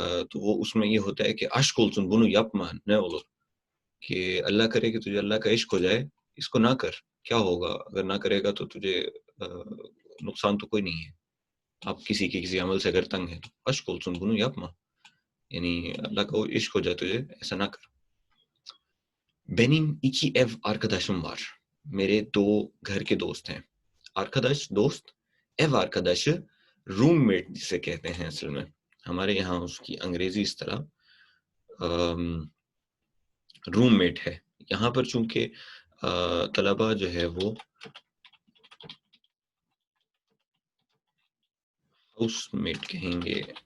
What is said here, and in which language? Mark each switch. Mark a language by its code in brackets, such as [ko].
[ur] تو وہ اس میں یہ ہوتا ہے کہ [tr] اشکولسن بنو یپمان نہ اولو، [ur] کہ اللہ کرے کہ تجھے اللہ کا عشق ہو جائے، اس کو نہ کر، کیا ہوگا اگر نہ کرے گا تو تجھے نقصان تو کوئی نہیں ہے. آپ کسی کے کسی عمل سے اگر تنگ ہے تو [tr] اشکولسن بنو یپمان، [ur] یعنی اللہ کا عشق ہو جائے تجھے، ایسا نہ کر. [tr] Benim iki ev arkadaşım var. [ur] میرے دو گھر کے دوست ہیں. arkadaş دوست، ev arkadaşı roommate جسے کہتے ہیں اصل میں، ہمارے یہاں اس کی انگریزی اس طرح روم میٹ ہے. یہاں پر چونکہ طلبہ جو ہے وہ ہاؤس میٹ کہیں گے.